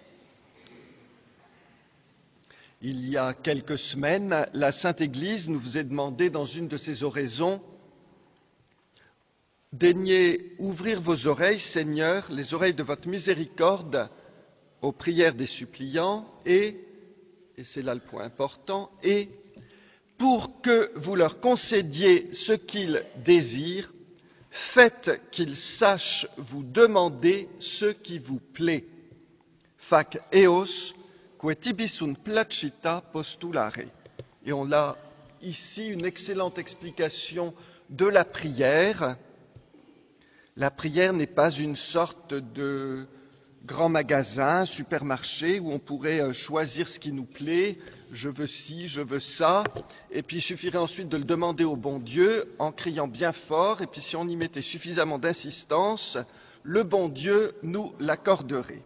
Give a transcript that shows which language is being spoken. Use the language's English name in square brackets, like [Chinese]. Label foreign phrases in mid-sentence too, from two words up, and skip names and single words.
[French] Il y a quelques semaines, la Sainte Église nous faisait demander dans une de ses oraisons « Daignez ouvrir vos oreilles, Seigneur, les oreilles de votre miséricorde, aux prières des suppliants, et c'est là le point important, et pour que vous leur concédiez ce qu'ils désirent, faites qu'ils sachent vous demander ce qui vous plaît. [Latin] Fac eos, que tibi sunt placita postulare. [French] Et on a ici une excellente explication de la prière. La prière n'est pas une sorte de grand magasin, supermarché, où on pourrait choisir ce qui nous plaît, je veux ci, je veux ça, et puis il suffirait ensuite de le demander au bon Dieu en criant bien fort, et puis si on y mettait suffisamment d'insistance, le bon Dieu nous l'accorderait.